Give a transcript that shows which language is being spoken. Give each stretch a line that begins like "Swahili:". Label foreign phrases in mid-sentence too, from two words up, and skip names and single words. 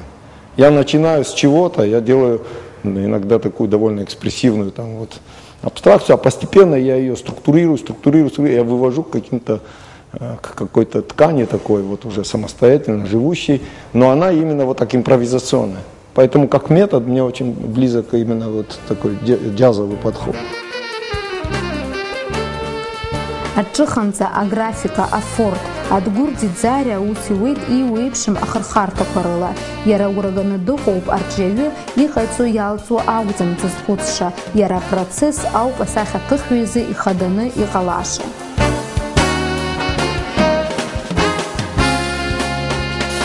Russian: Я начинаю с чего-то, я делаю иногда такую довольно экспрессивную там вот абстракцию, а постепенно я ее структурирую, я вывожу к какой-то ткани такой вот уже самостоятельно живущей, но она именно вот так импровизационная. Поэтому как метод мне очень близок именно вот такой джазовый подход.
Abkhazian: Аҿыханӡа аграфика, афорт, Адгәыр Ӡиӡариа аус иуеит иуеиԥшым ахырхарҭақәа рыла. Иара ураганы дыҟоуп арҿиаҩы иҟаиҵо иалҵуа акәӡам дзызхәыцша, иара апроцесс ауп асахьаҭыхҩы изы ихаданы иҟалаша.